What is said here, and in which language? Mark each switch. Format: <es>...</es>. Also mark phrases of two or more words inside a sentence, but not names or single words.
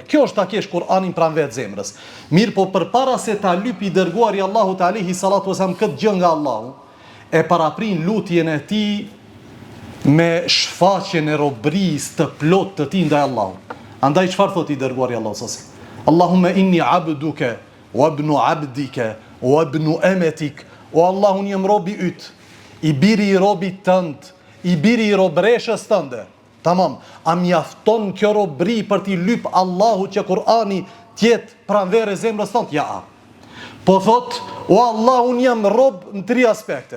<sq>Kjo është ta kesh Kur'anin pranë vetë zemrës. Mirë, po përpara se ta lyp i dërguari Allahut</sq> <ar>عليه الصلاة والسلام</ar> <sq>këtë gjë nga Allahu, e paraprin lutjen e tij me shfaqjen e robërisë të plot të tij ndaj Allahut. Andaj çfarë thotë i dërguari i Allahut</sq> <ar>صلى الله عليه وسلم? اللهم إني عبدك وابن عبدك وابن أمتك.</ar> <sq>O Allah, unë jam robi yt, i biri i robit tënd, i biri i robreshës tënde. Tamam, a mjafton kjo robri për t'i lyp Allahu që Kur'ani tjetë pranvere zemrës tënd? Ja. Po thot, o Allah, unë jam rob në 3 aspekte.</sq>